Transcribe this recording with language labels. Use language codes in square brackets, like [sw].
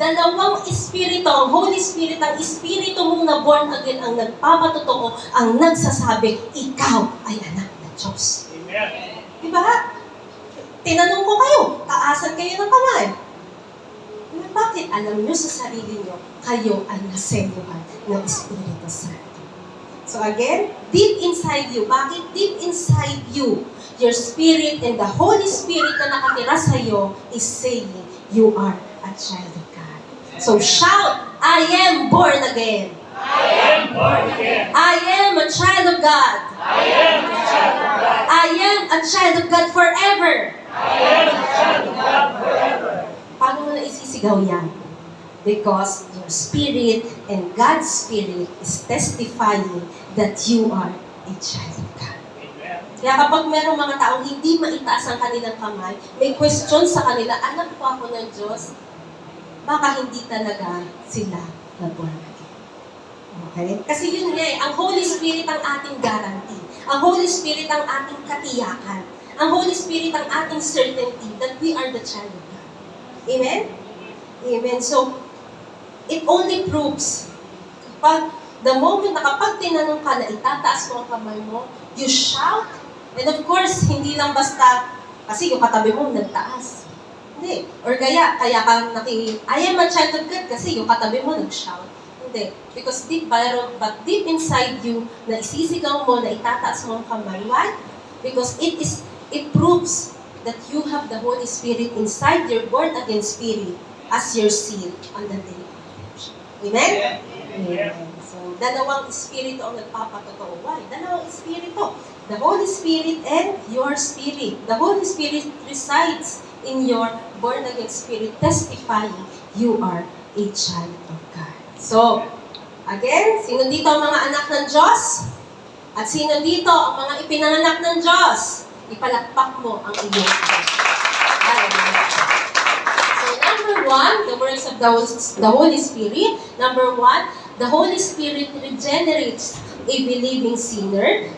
[tl] Dalawang espiritu, ang Holy Spirit, ang espiritu mong na born again, ang nagpapatotoo, ang nagsasabi, ikaw ay anak ng Diyos. Amen. Diba? Tinanong ko kayo, taasan kayo ng kamay. Bakit? Alam nyo sa sarili nyo, kayo ay naseluhan ng Espiritu Santo. [en] So again, deep inside you. [tl] Bakit [en] deep inside you? Your spirit and the Holy Spirit [tl] na nakatira sa iyo [en] is saying, you are a child of God. So shout, I am born again. I am born again. I am a child of God. I am a child of God. I am a child of God forever. I am a child of God forever. [tl] Paano mo na isisigaw yan? [en] Because your spirit and God's spirit is testifying that you are a child of God. Amen. [tl] Kaya kapag merong mga taong hindi maitaas ang kanilang kamay, may question sa kanila, anak po ako ng Diyos, baka hindi talaga sila na-born again. Okay? Kasi yun nga ang Holy Spirit ang ating guarantee. Ang Holy Spirit ang ating katiyakan. Ang Holy Spirit ang ating [en] certainty that we are the child of God. [tl] Amen? Amen. [en] So, it only proves, the moment [tl] na kapag tinanong ka na itataas mo ang kamay mo, [en] you shout, and of course, [tl] hindi lang basta, kasi yung katabi mo nagtaas. Hindi. Or kaya ka [en] I am a child of God [tl] kasi yung katabi mo nag-shout. Hindi. [en] Because but deep inside you, [tl] na isisigaw mo, na itataas mo ang kamay. [en] Why? Because it proves that you have the Holy Spirit inside your born-again spirit as your seal on the day of redemption. Amen? Amen. [tl] So, dalawang espiritu ang nagpapatotoo. [en] Why? [tl] Dalawang espiritu. [en] The Holy Spirit and your spirit. The Holy Spirit resides in your born-again spirit, testifying you are a child of God. [tl] So, again, sino dito ang mga anak ng Diyos? At sino dito ang mga ipinanganak ng Diyos? Ipalakpak mo ang iyong Diyos. [en] So, number one, the works of the Holy Spirit. Number one, the Holy Spirit regenerates a believing sinner.